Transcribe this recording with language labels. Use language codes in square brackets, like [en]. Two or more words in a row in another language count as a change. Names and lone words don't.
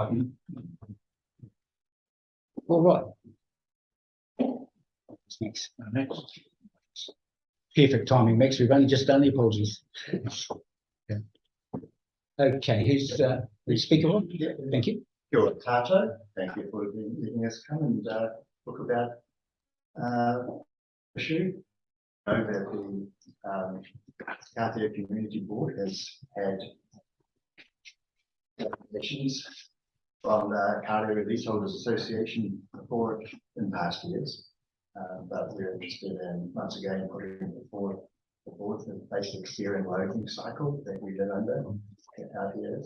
[en] All right. Next. Perfect timing, Max. We've only just done the apologies. Okay, who's speaker on? Thank you. [mi] Kia ora tātou. [en] Thank you for letting us come and talk about issue. I know that the Kāwhia Community Board has had recommendations from the Kāwhia Leaseholders Association before in past years, but we're interested in once again putting forward the basic steering loading cycle that we did under out here.